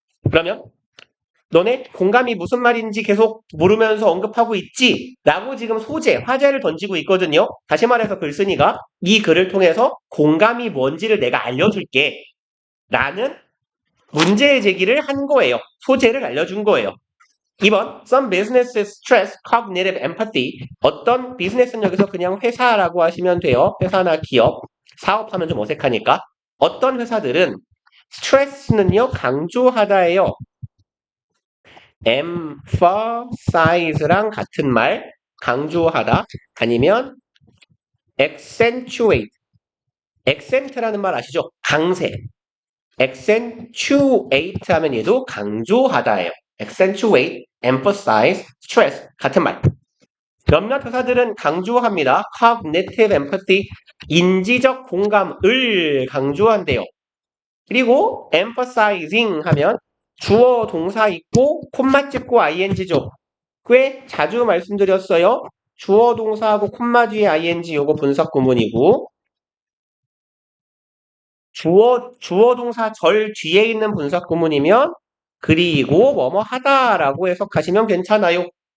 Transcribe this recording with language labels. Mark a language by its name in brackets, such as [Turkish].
[Korean] 그러면 너네 공감이 무슨 말인지 계속 모르면서 언급하고 있지? 라고 지금 화제를 던지고 있거든요. 다시 말해서 글쓴이가 이 글을 통해서 공감이 뭔지를 내가 알려줄게. 라는 문제 제기를 한 거예요. 소재를 알려준 거예요. 2번, [English] some businesses stress cognitive empathy. [Korean] 어떤 비즈니스는 여기서 그냥 회사라고 하시면 돼요. 회사나 기업, 사업하면 좀 어색하니까. 어떤 회사들은 스트레스는요, 강조하다예요. emphasize랑 같은 말, 강조하다. 아니면 accentuate. accent라는 말 아시죠? 강세. accentuate 하면 얘도 강조하다예요. accentuate, emphasize, stress 같은 말. 몇몇 회사들은 강조합니다. cognitive empathy, 인지적 공감을 강조한대요. 그리고 emphasizing 하면 주어 동사 있고 콤마 찍고 ing죠. 꽤 자주 말씀드렸어요. 주어 동사하고 콤마 뒤에 ing 요거 분석 구문이고 주어 동사 절 뒤에 있는 분석 구문이면 그리고 뭐뭐 하다라고 해석하시면 괜찮아요.